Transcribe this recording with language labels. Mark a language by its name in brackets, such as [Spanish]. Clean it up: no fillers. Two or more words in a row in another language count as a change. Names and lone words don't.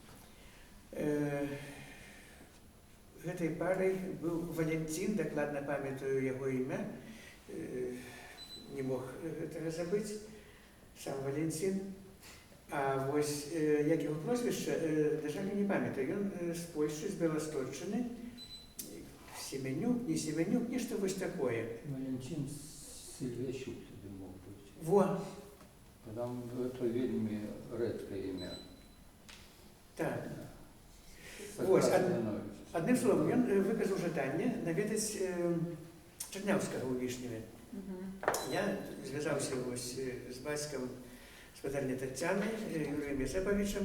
[Belarusian] Гэтай парай быў Валянцін, дакладна памятаю яго імя, не мог гэтага забыць, сам Валянцін. А вось як яго прозвішча, на жаль, не памятаю. Ён з Польшчы, з Беласточчыны, Семенюк, не Семенюк, нешта вось такое. [Ukrainian] Валянцін Сільвещук туди мог бути. [Belarusian] Во. [Ukrainian] Там це вельми редке ім'я. Так. [Belarusian] Вось, адным словом, ён выказаў жаданне наведаць Чарняўскага ў Вішневе. Я звязаўся вось з бацькам спадарні Таццяны, Юрыем Язэпавічам.